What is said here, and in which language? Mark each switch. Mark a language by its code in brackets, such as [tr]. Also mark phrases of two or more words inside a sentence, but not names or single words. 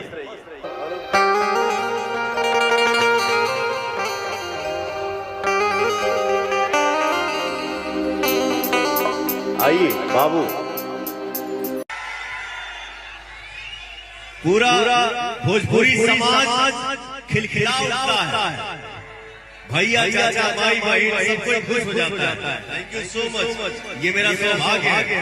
[hi] आइए बाबू। पूरा भोजपुरी समाज खिलखिला उठता है। भैया चाचा भाई भाई सब कोई खुश हो जाता है। [en] Thank you so much, [hi] ये मेरा सौभाग्य है।